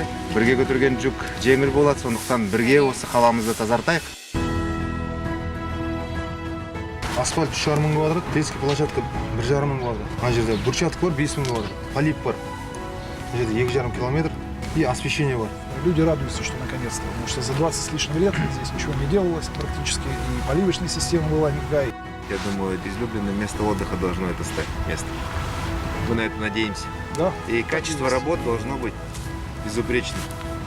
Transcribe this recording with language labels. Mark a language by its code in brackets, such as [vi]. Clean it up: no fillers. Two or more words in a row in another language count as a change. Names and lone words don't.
[kk] Бірге көтерген жүк жеңіл болады, сондықтан бірге осы қаламызды тазартайық. Асфальт 3,5 мың квадрат, [ru] детский площадка [kk] 1,5 мың квадрат. Ана жерде брусчатка бар 5 мың квадрат, полип бар. Ана жерде 2,5 километр [ru] и освещение [kk] бар. [ru] Люди радуются, что наконец-то, потому что за 20 с лишним лет здесь ничего не делалось практически, и поливочная система была никакая. Я думаю, излюбленное место отдыха должно это стать местом. Мы на это надеемся. Да. И качество работ должно быть безупречным.